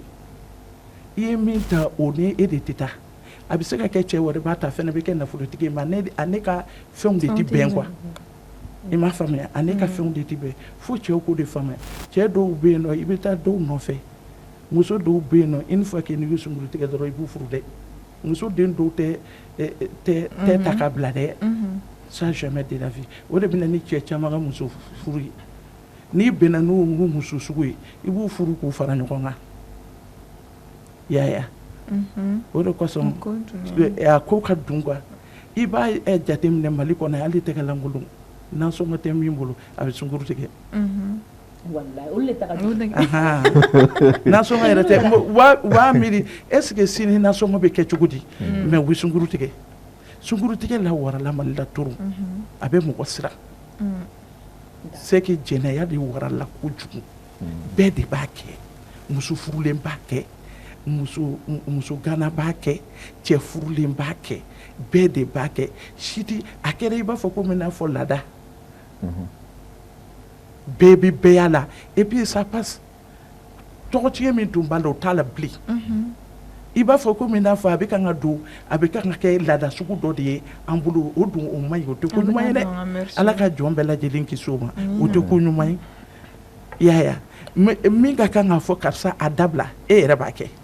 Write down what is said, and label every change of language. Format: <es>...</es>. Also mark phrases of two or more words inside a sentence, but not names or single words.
<bm>I ye min ta o ni e de tɛ taa a bɛ se ka kɛ cɛ wɛrɛ b'a ta fɛnɛ bɛ kɛ nafolotigi ye mais a ne ka fɛnw de tɛ bɛn quoi i m'a faamuya a ne ka fɛnw de tɛ bɛn fo cɛw k'o de faamuya cɛ dɔw bɛ yen nɔ i bɛ taa dɔw nɔfɛ muso dɔw bɛ yen nɔ</bm> <fr>une fois que</fr> <bm>n'i bɛ sunkuru tigɛ dɔrɔn i b'u furu dɛ muso den dɔw tɛ ta ka bila dɛ</bm> <fr>ça jamais de la vie</fr> <bm>o de bɛ na ni cɛ caman ka muso furu ye n'i bɛnna n'o muso sugu ye i b'u furu k'u fara ɲɔgɔn kan. Yaya o de kosɔn a ko ka dun quoi i b'a jateminɛ Mali kɔnɔ hali tɛgɛ lankolon nasɔngɔ tɛ min bolo a bɛ sunkuru tigɛ wallahi olu le ta ka jugu nasɔngɔ yɛrɛ tɛ u b'a miiri</bm> <fr>est-ce que</fr> <bm>sini nasɔngɔ bɛ kɛ cogo di mais u bɛ sunkuru tigɛ la warala Mali la toro a bɛ mɔgɔ siran</bm> <fr>c'est que</fr> <bm>jɛnɛya de warala kojugu bɛɛ de b'a kɛ muso furulen b'a kɛ muso gana b'a kɛ cɛ furulen b'a kɛ bɛɛ de b'a kɛ siti a kɛra i b'a fɔ ko min n'a fɔ laada bɛɛ bɛ bɛɛ la</bm> <fr>et puis ça passe</fr> <bm>tɔgɔtiɲɛ min tun b'a la o t'a la bilen i b'a fɔ ko min n'a fɔ a bɛ kan ka don a bɛ kan ka kɛ laada sugu dɔ de ye an bolo o dun o man ɲi o tɛ ko ɲuman ye dɛ Ala ka jɔn bɛɛ lajɛlen kisi o ma o tɛ ko ɲuman ye yaya min ka kan ka fɔ karisa a dabila e yɛrɛ b'a kɛ.</bm>